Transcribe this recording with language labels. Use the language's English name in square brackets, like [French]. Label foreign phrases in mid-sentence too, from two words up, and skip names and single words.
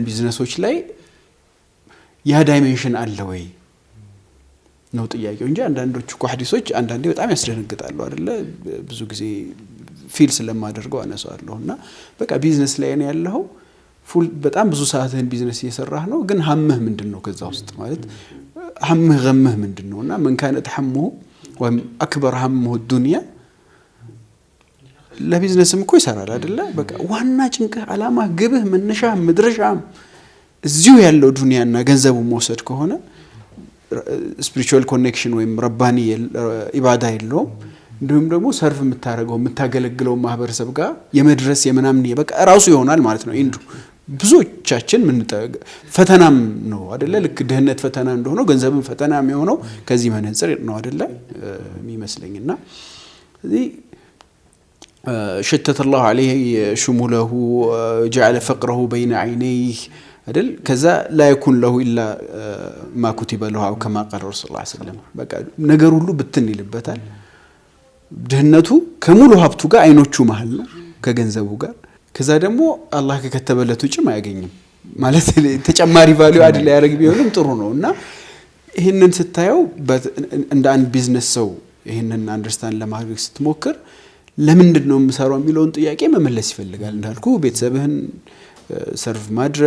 [Amharic] ቢዝነሶች ላይ ያ ዳይሜንሽን አለ ወይ ነው ጥያቄው እንጂ አንዳንዶቹ ሐዲሶች አንዳንዴ በጣም ያስደነግጣሉ አይደለ ብዙ ጊዜ ፊል ስለማደርገው አነሳዋለሁና በቃ ቢዝነስ ላይ ነው ያለው ፉል በጣም ብዙ ሰዓትን ቢዝነስ እየሰራህ ነው ግን ሀምህ ምንድነው ከዛ ውስጥ ማለት ሀምህ ገምህ ምንድነውና [Arabic] من كان همه [Amharic] ወይም [Arabic] أكبر همه الدنيا [Amharic] ለቢዝነስም እኮ ይሰራል አይደለ በቃ ዋና ጭንቀህ አላማ ግብህ መነሻ መድረሻም እዚሁ ያለው ዱንያና ገንዘቡ መውሰድ ከሆነ [English] spiritual connection [Amharic] ወይም [Arabic] رباني عبادة [Amharic] የለውም እንዲሁም ደግሞ ሰርቭ የምታገለግለው ማህበረሰብ ጋር የመድረስ የምናምን በቃ ራሱ ይሆናል ማለት ነው። ኢንዱ ብዙዎቻችን ፈተናም ነው አይደለ? ልክ ድህነት ፈተና እንደሆነው ገንዘብም ፈተና የሚሆነው ከዚህ መነጽር ነው አይደለ የሚመስለኝና እዚህ [Arabic] شتت الله عليه شموله جعل فقره بين عينيه [Amharic] አይደል? ከዛ [Arabic] لا يكون له الا ما كتب له او كما قال رسول الله صلى الله عليه وسلم [Amharic] በቃ ነገር ሁሉ ብትን ይልበታል። ድህነቱ ከሙሉ ሀብቱ ጋር አይኖቹ መሃል ነው ከገንዘቡ ጋር። ከዛ ደግሞ አላህ ከከተበለት ውጭ ማያገኝም ማለት ተጨማሪ ቫልዩ አይደል ያደርግ ቢሆንም ጥሩ ነውና ይሄንን ስታየው እንደ አንድ ቢዝነስ ሰው ይሄንን አንደርስታንድ ለማድረግ ስትሞክር ለምንድን ነው የምሰራው የሚለውን ጥያቄ መመለስ ይፈልጋል። እንዳልኩ ቤተሰብህን ሰርቭ ማድረግ